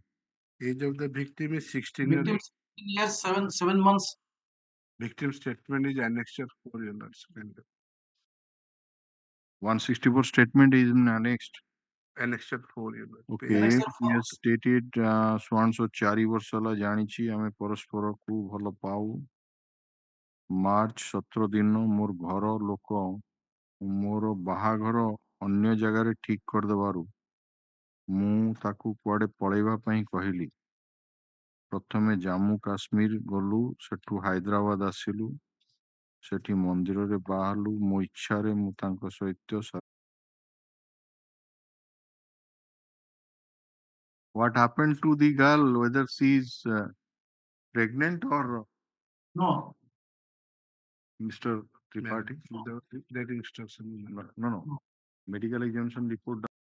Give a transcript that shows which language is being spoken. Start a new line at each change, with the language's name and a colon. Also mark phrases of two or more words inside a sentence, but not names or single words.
English: Age of the victim is 16 Victim years. 16 years, 7 months. Victim statement is annexure 4 years. 164 statement is annexed. Annexure 4 years. Okay, he has stated so
Odia: 4 ବର୍ଷ ହେଲା ଜାଣିଛି ଆମେ ପରସ୍ପରକୁ ଭଲ ପାଉ ମାର୍ଚ୍ଚ 17 ଦିନ ମୋର ଘର ଲୋକ ମୋର ବାହାଘର ଅନ୍ୟ ଜାଗାରେ ଠିକ କରିଦେବାରୁ ମୁଁ ତାକୁ କୁଆଡ଼େ ପଳେଇବା ପାଇଁ କହିଲି ପ୍ରଥମେ ଜାମ୍ମୁ କାଶ୍ମୀର ଗଲୁ ସେଠୁ ହାଇଦ୍ରାବାଦ ଆସିଲୁ ସେଠି ମନ୍ଦିରରେ ବାହାରିଲୁ ମୋ ଇଚ୍ଛାରେ ମୁଁ ତାଙ୍କ ସହିତ
English: What happened to the girl, whether she is pregnant or no? Mr. Tripathi? That instruction. No. Medical examination report